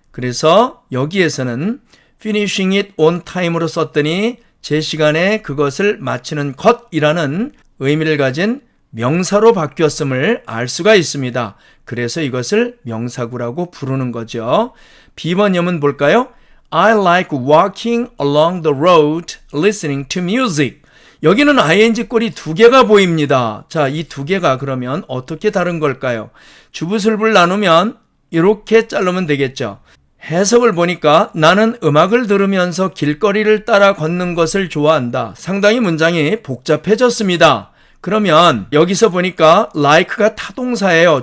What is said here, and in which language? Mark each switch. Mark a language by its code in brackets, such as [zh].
[ko] 그래서 여기에서는 [en] finishing it on time [ko] 으로 썼더니 제 시간에 그것을 마치는 것이라는 의미를 가진 명사로 바뀌었음을 알 수가 있습니다. 그래서 이것을 명사구라고 부르는 거죠. B번역은 뭘까요? [en] I like walking along the road listening to music. [ko] 여기는 ing 꼴이 두 개가 보입니다. 자, 이 두 개가 그러면 어떻게 다른 걸까요? 주부술부를 나누면 이렇게 자르면 되겠죠. 해석을 보니까 나는 음악을 들으면서 길거리를 따라 걷는 것을 좋아한다. 상당히 문장이 복잡해졌습니다. 그러면 여기서 보니까 like가 타동사예요.